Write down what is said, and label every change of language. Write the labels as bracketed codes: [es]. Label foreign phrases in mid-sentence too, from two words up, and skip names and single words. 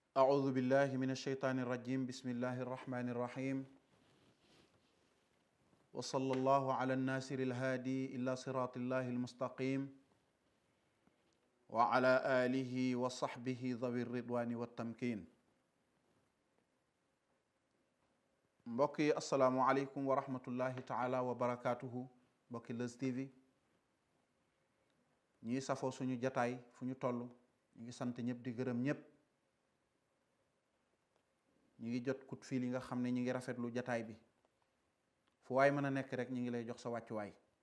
[ar] أعوذ بالله من الشيطان الرجيم بسم الله الرحمن الرحيم وصلى الله على الناصر الهادي إلى صراط الله المستقيم وعلى آله وصحبه ذوي الرضوان والتمكين [wo] mbokki [ar] السلام عليكم ورحمة الله تعالى وبركاته [wo] mbokki Leuz TV ñi safoo suñu jataay fu ñu toll ñu ngi sant ñëpp di gërëm ñëpp ñu ngi jot [fr] coup de fil [wo] yi nga xam ne ñu ngi rafetlu jataay bi fu waay mën a nekk rek ñu ngi lay jox sa wàccuwaay